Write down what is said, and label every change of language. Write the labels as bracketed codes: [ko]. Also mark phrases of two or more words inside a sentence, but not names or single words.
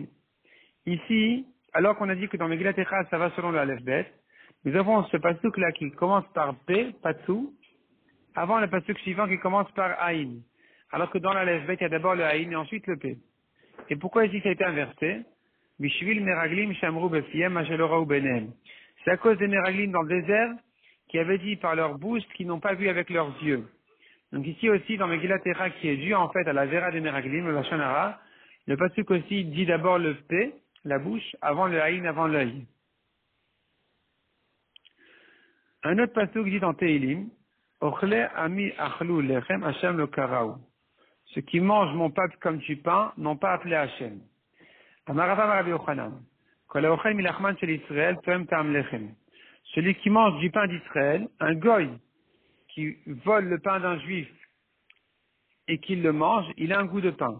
[fr] Ici, alors qu'on a dit que dans Megillat Echa, ça va selon le [he] אלף בית, [fr] nous avons ce pasuk là qui commence par P, Patou, avant le pasuk suivant qui commence par Ain. Alors que dans l' [he] אלף בית, [fr] il y a d'abord le Ain et ensuite le P. Et pourquoi ici ça a été inversé? [he] בשביל מרגלים שאמרו בפיהם שלא ראו בעיניהם. [fr] C'est à cause des meraglim dans le désert qui avaient dit par leur bouche ce qu'ils n'ont pas vu avec leurs yeux. Donc ici aussi dans Megillat Echa qui est dû en fait à la vera des meraglim, le [he] לשון הרע, [fr] le pasuk aussi dit d'abord le P, la bouche, avant le Aïn, avant l'œil. Un autre pasuk dit dans Tehilim, [he] אוכלי עמי אכלו לחם ה' לא קראו. [fr] Ceux qui mangent mon peuple comme du pain n'ont pas appelé Hashem. Celui qui mange du pain d'Israël, un goy qui vole le pain d'un juif et qui le mange, il a un goût de pain.